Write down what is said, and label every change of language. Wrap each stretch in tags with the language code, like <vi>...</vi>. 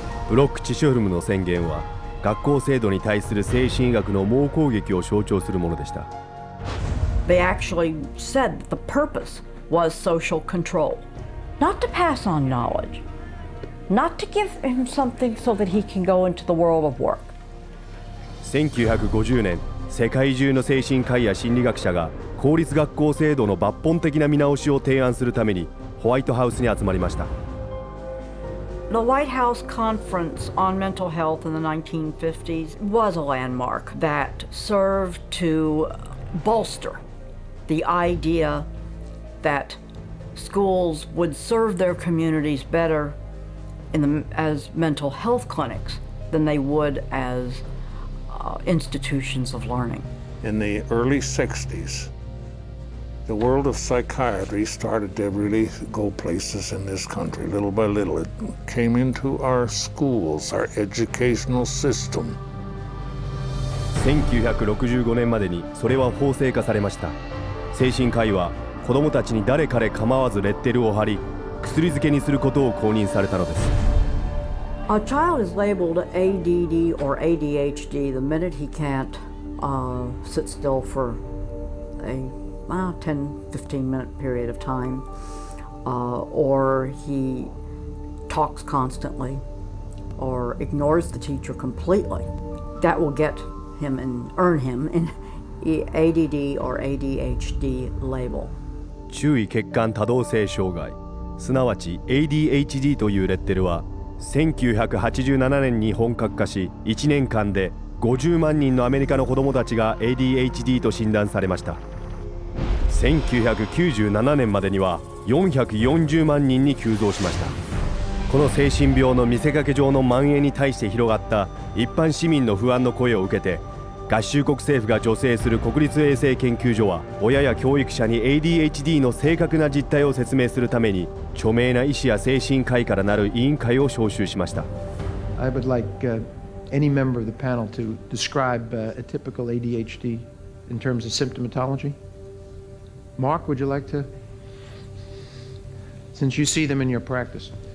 <ja>ブロック・チショルムの宣言は学校制度に対する精神医学の猛攻撃を象徴するものでした。</ja> <en>They actually said that the purpose was social control, not to pass on knowledge, not to give him something so that he can go into the world of work.</en> <ja>1950年、世界中の精神科医や心理学者が公立学校制度の抜本的な見直しを提案するためにホワイトハウスに集まりました。</ja> <en>The White House Conference on Mental Health in the 1950s was a landmark that served to bolster the idea that schools would serve their communities better as mental health clinics than they would as institutions of learning. In the early 60s, the world of psychiatry started to really go places in this country. Little by little, it came into our schools, our educational system.</en> <ja>1965年までにそれは法制化されました。精神科医は子どもたちに誰彼構わずレッテルを貼り、薬漬けにすることを公認されたのです。</ja> <en>A child is labeled ADD or ADHD the minute he can't sit still for a 10-15 minute period of time, or he talks constantly or ignores the teacher completely. That will get him and earn him an ADD or ADHD label.</en> <ja>注意欠陥多動性障害、すなわち ADHD というレッテルは1987年に本格化し、1年間で50万人のアメリカの子どもたちが ADHD と診断されました。 1997年までには440万人に急増しました。この精神病の見せかけ上の蔓延に対して広がった一般市民の不安の声を受けて、合衆国政府が助成する国立衛生研究所は親や教育者に ADHD の正確な実態を説明するために著名な医師や精神科医からなる委員会を招集しました。</ja> <en>I would like any member of the panel to describe a typical ADHD in terms of symptomatology. Mark, would you like to? Since you see them in your practice.</en>